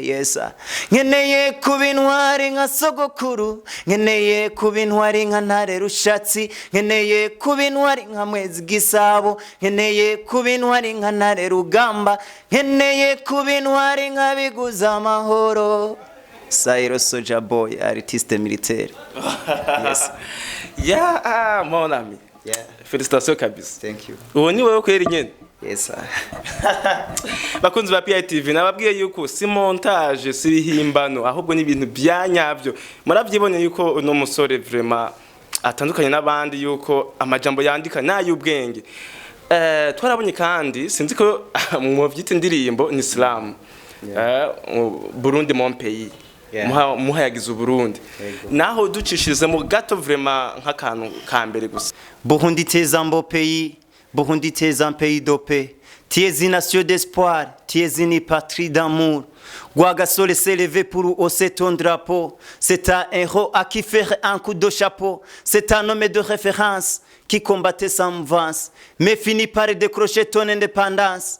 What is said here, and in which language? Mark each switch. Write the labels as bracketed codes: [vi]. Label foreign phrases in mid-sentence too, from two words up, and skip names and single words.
[rn] Yesa nkeneye kuba intwari nka sogokuru, nkeneye kuba intwari nka ntare rushatsi, nkeneye kuba intwari nka mwezi gisabo, nkeneye kuba intwari nka ntare rugamba, nkeneye kuba intwari nka biguza amahoro. Sailo Soldier Boy, [fr] artiste militaire. [en] Yes. [fr] Yeah, mon ami. [en] Yeah. [rn] Félicitations kabisa. [en] Thank you. [rn] Uwo ni wewe kweri nyene. [en] Yes sir. [rn] Bakunzi ba PITV nababwiye yuko si montage si bihimbano ahubwo ni ibintu byanyavyo. Muravyibonye yuko uno musore vraiment atandukanye n'abandi yuko amajambo yandika n'ay'ubwenge. Twarabonye kandi sinzi ko mu vyita indirimbo ni Islam. [fr] Burundi mon pays. [rn] Muha yagize Burundi. Naho ducishirize mu gato vraiment nk'akantu ka mbere gusa. [fr] Burundi tes un beau pays. Burundi t'es un pays de paix, tu es une nation d'espoir, tu es une patrie d'amour. Guagasole s'est levé pour hausser ton drapeau. C'est un héros à qui faire un coup de chapeau. C'est un homme de référence qui combattait sans mouvance, mais finit par décrocher ton indépendance.